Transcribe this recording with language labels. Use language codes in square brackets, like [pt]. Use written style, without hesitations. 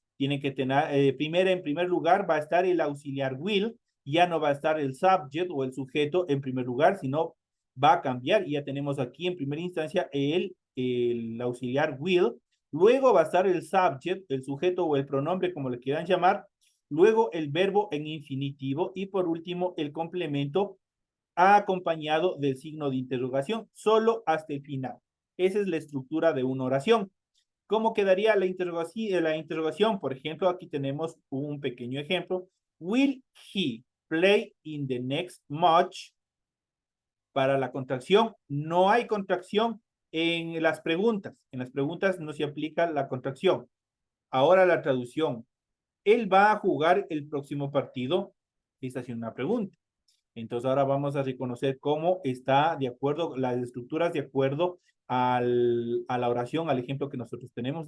[es] Tiene que tener, en primer lugar, va a estar el auxiliar will, ya no va a estar el subject o el sujeto en primer lugar, sino va a cambiar y ya tenemos aquí en primera instancia el auxiliar will, luego va a estar el subject, el sujeto o el pronombre, como le quieran llamar, luego el verbo en infinitivo y por último el complemento acompañado del signo de interrogación, solo hasta el final. Esa es la estructura de una oración. ¿Cómo quedaría la interrogación? Por ejemplo, aquí tenemos un pequeño ejemplo. [en] Will he play in the next match? [es] Para la contracción, no hay contracción en las preguntas. En las preguntas no se aplica la contracción. Ahora la traducción. ¿Él va a jugar el próximo partido? Esta es una pregunta. Entonces ahora vamos a reconocer cómo está de acuerdo, las estructuras de acuerdo a la oración, al ejemplo que nosotros tenemos.